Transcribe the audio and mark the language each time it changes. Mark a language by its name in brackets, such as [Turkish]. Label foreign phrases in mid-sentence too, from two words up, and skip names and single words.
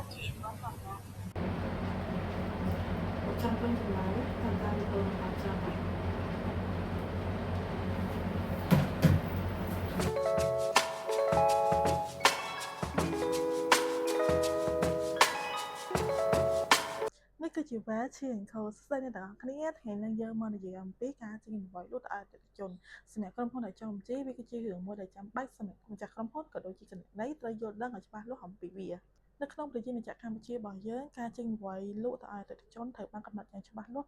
[Vietnamese] trong công việc này tham gia được hơn 800 ngày. [Khmer] នេះគឺជាវ៉ាជាខុសស្ដីអ្នកទាំងអស់គ្នាថ្ងៃនេះយើងមកនិយាយអំពីការចេញវិវត្តលក់អតិថិជនសម្រាប់ក្រុមហ៊ុនដែលចង់ជិះវាគឺជារឿងមួយដែលចាំបាច់សម្រាប់ម្ចាស់ក្រុមហ៊ុនក៏ដូចជាគណនេយ្យត្រូវយល់ដឹងឲ្យច្បាស់លាស់អំពីវានៅក្នុងប្រជាជាតិកម្ពុជារបស់យើងការចេញវិវត្តលក់ទៅអតិថិជនត្រូវបានកំណត់យ៉ាងច្បាស់លាស់